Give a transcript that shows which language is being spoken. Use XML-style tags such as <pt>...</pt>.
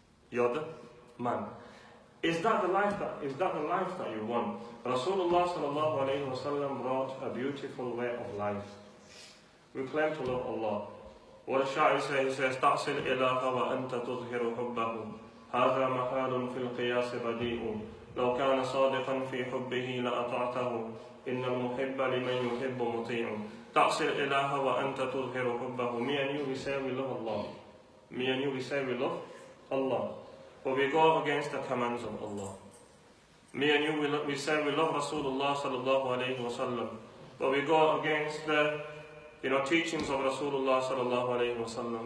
<en>You're the man. Is that the life that you want? Rasulullah sallallahu alayhi wa sallam brought a beautiful way of life. We claim to love Allah. What the Sha'ir says, he says,</en> <ar>تَعْصِلْ إِلَهَ وَأَنْتَ تُظْهِرُ حُبَّهُ هذا محال في القياس بديء لو كان صادقا في حبه لأطعته إن المحب لمن يحب مطيع تعصي الإله وأنت تظهر حبه.</ar> <en>Me and you, we say we love Allah. Me and you, we say we love Allah, but we go against the commands of Allah. Me and you, we say we love Rasulullah sallallahu alayhi wa sallam, but we go against the teachings of Rasulullah sallallahu alayhi wa sallam.</en>